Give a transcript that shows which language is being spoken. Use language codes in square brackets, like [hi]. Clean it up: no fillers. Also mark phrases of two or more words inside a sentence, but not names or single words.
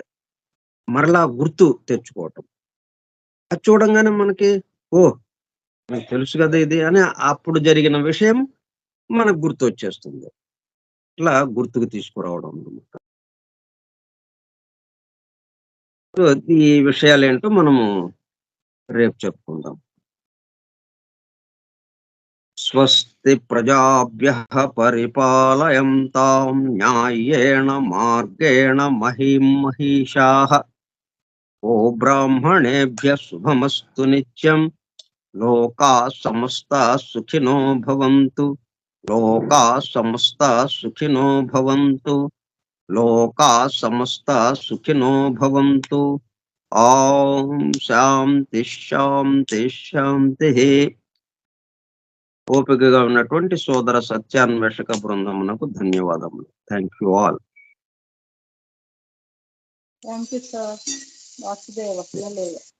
[te] మరలా గుర్తు తెచ్చుకోవటం. అది చూడంగానే మనకి ఓహ్! నాకు తెలుసు గదా ఇది అని అప్పుడు జరిగిన విషయం మనకు గుర్తొచ్చేస్తుంది. ఇట్లా గుర్తుకు తీసుకురావడం అన్నమాట. సో, ఈ విషయాలేంటో మనము రేపు చెప్పుకుందాం. [sa] स्वस्ति प्रजाभ्यः परिपालयंतां न्यायेण मार्गेण महीं महीषाः. ब्राह्मणेभ्यः शुभमस्तु नित्यं. लोकाः समस्ताः सुखिनो भवंतु. लोकाः समस्ताः सुखिनो भवंतु. लोकाः समस्ताः सुखिनो भवंतु. ओं शांति शांति शांतिः. [te] ఓపికగా ఉన్నటువంటి సోదర సత్యాన్వేషక బృందమునకు ధన్యవాదములు. [en] Thank you all. Thank you sir. వాసుదేవ.